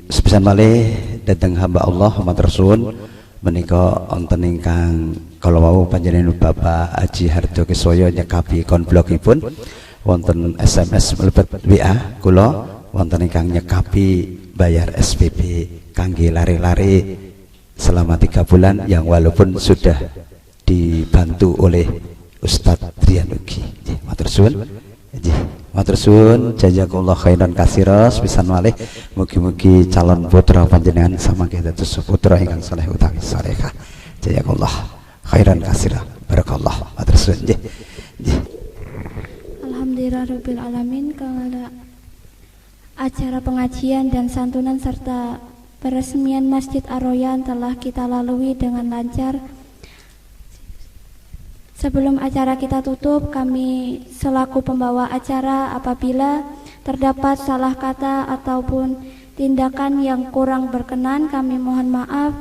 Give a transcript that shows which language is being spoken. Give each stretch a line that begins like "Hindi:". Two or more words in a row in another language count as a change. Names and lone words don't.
Javanese: sepisan malih dhateng hamba Allah matur suwun menika wonten ingkang kala wau panjenengan Bapak Haji Hardokiswaya nyekapi konblokipun wonten SMS mlebet WA kula wonten ingkang nyekapi bayar SPP kangge lare-lare
Indonesian: selama 3 bulan yang walaupun sudah dibantu oleh Ustadz Trian
Javanese: ugi. Matur suwun. Matur suwun,
Arabic: جزاك الله خيرا كثيرا
Javanese: sepisan malih mugi-mugi calon putra panjenengan samangke dados putra ingkang saleh utawi salehah.
Arabic: جزاك الله خيرا كثيرا. Barakallah.
Javanese: Matur suwun nggih.
Arabic: الحمد لله رب العالمين.
Indonesian: Kala acara pengajian dan santunan serta peresmian Masjid Ar-Royan telah kita lalui dengan lancar. Sebelum acara kita tutup, kami selaku pembawa acara apabila terdapat salah kata ataupun tindakan yang kurang berkenan, kami mohon maaf.